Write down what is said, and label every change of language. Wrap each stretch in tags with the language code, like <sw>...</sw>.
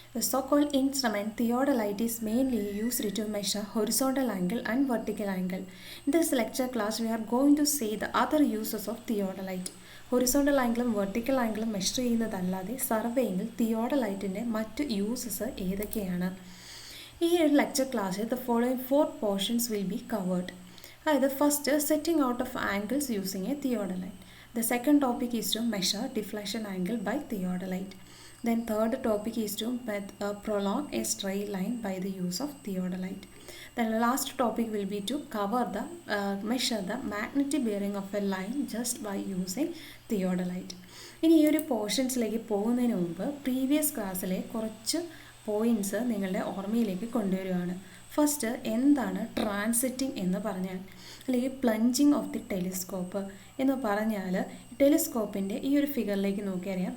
<en>The so-called instrument theodolite is mainly used to measure horizontal angle and vertical angle. In this lecture class, we are going to see the other uses of theodolite.</en> <ml>Horizontal ആംഗിളും vertical ആംഗിളും measure ചെയ്യുന്നതല്ലാതെ സർവേയിങ്ങിൽ തിയോഡലൈറ്റിൻ്റെ മറ്റ് uses ഏതൊക്കെയാണ്? ഈ ഒരു lecture ക്ലാസ്സിൽ</ml> <en>The following 4 portions will be covered. അതായത് first setting out of angles using a theodolite. The second topic is to measure deflection angle by theodolite. Then third topic is to prolong a straight line by the use of theodolite. Then last topic will be to cover the measure the magnetic bearing of a line just by using theodolite.</en> <ml>ഇനി ഈ ഒരു പോർഷൻസിലേക്ക് പോകുന്നതിന് മുമ്പ് previous ക്ലാസ്സിലെ കുറച്ച് points നിങ്ങളുടെ ഓർമ്മയിലേക്ക് കൊണ്ടുവരികയാണ്. First എന്താണ് ട്രാൻസിറ്റിംഗ് എന്ന് പറഞ്ഞാൽ, അല്ലെങ്കിൽ പ്ലഞ്ചിങ് ഓഫ് ദി ടെലിസ്കോപ്പ് എന്ന് പറഞ്ഞാൽ, ടെലിസ്കോപ്പിൻ്റെ ഈ ഒരു ഫിഗറിലേക്ക് നോക്കിയറിയാം.</ml>